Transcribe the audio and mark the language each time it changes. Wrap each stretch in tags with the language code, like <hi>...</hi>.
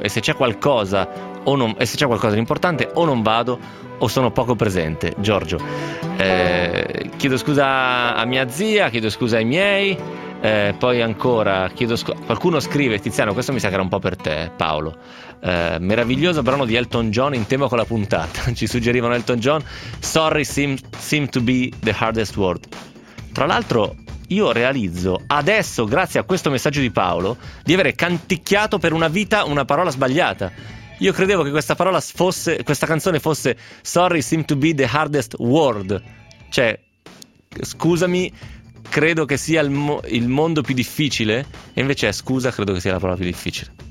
<it>E se c'è qualcosa o non, e se c'è qualcosa di importante, o non vado o sono poco presente. Giorgio. Chiedo scusa a mia zia, chiedo scusa ai miei. Poi ancora chiedo qualcuno scrive: Tiziano, questo mi sa che era un po' per te, Paolo. Meraviglioso brano di Elton John in tema con la puntata. Ci suggerivano Elton John.</it> <en>Sorry seem to be the hardest word.</en> <it>Tra l'altro, io realizzo adesso, grazie a questo messaggio di Paolo, di avere canticchiato per una vita una parola sbagliata. Io credevo che questa parola fosse, questa canzone fosse</it> <en>Sorry seem to be the hardest word.</en> <it>Cioè, scusami, credo che sia il mondo più difficile, e invece è scusa, credo che sia la parola più difficile.</it>